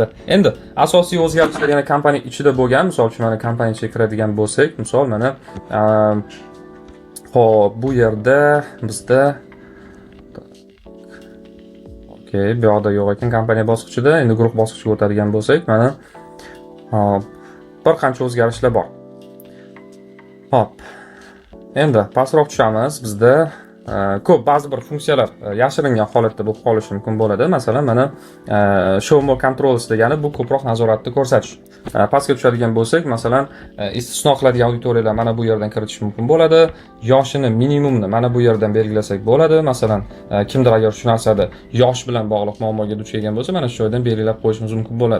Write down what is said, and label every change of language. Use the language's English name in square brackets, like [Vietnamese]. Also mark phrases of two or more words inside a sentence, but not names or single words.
[Uzbek] Endi asosiy o'zgarishlar yana kompaniya ichida bo'lgan, misol uchun mana kompaniya ichiga kiradigan bo'lsak, misol mana xo'p, bu yerda bizda bu yoqda yo'q ekan kompaniya bosqichida. Endi guruh bosqichiga o'tadigan bo'lsak, mana bir qancha o'zgarishlar bor. Hop. Endi pastroq tushamiz. Bizda ko'p ba'zi bir funksiyalar yashiringan holatda bo'lib qolishi mumkin bo'ladi. Masalan, mana [English] show more controls [Uzbek] degani bu ko'proq nazoratni ko'rsatish. Pastga tushadigan bo'lsak, masalan, istisno qiladigan auditoriyalar mana bu yerdan kiritish mumkin bo'ladi. Yoshini minimumni mana bu yerdan belgilasak bo'ladi. Masalan, kimdir agar shu narsada yosh bilan bog'liq muammoga duch kelgan bo'lsa, mana shu joydan belgilab qo'yishimiz mumkin bo'ladi.